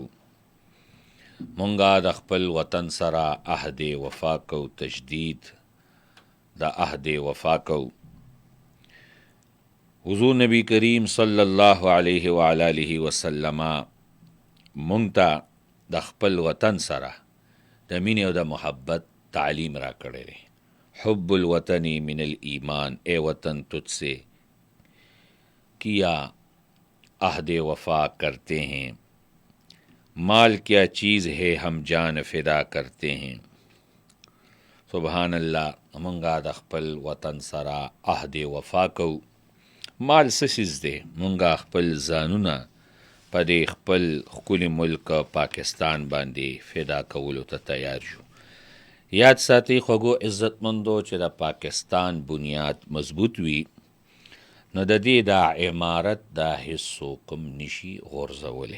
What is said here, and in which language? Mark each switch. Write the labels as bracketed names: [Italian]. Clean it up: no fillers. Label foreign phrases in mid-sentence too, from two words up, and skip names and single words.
[Pashto] مونږه د خپل وطن سره عهد وفا کو، تجدید د عهد وفا کو. حضور نبی کریم [Arabic] صلی الله علیه و آله وسلم [Pashto] مونږ ته د خپل وطن سره د مینې او د محبت تعلیم را کړی دی. [Arabic] حب الوطن من الایمان، [Urdu] اے وطن تجھ سے کیا عہد وفا کرتے ہیں، مال کیا چیز ہے ہم جان فدا کرتے ہیں. [Pashto] سبحان الله، مونږه د خپل وطن سره عهد وفا کو. مال څه څیز دی؟ مونږه خپل ځانونه په دې خپل ښکلي ملک پاکستان باندې فدا کولو ته تیار شو. یاد ساتئ خوږو عزتمندو چې د پاکستان بنیاد مضبوط وي نو د دې دا عمارت دا هیڅوک هم نشي غورځولی.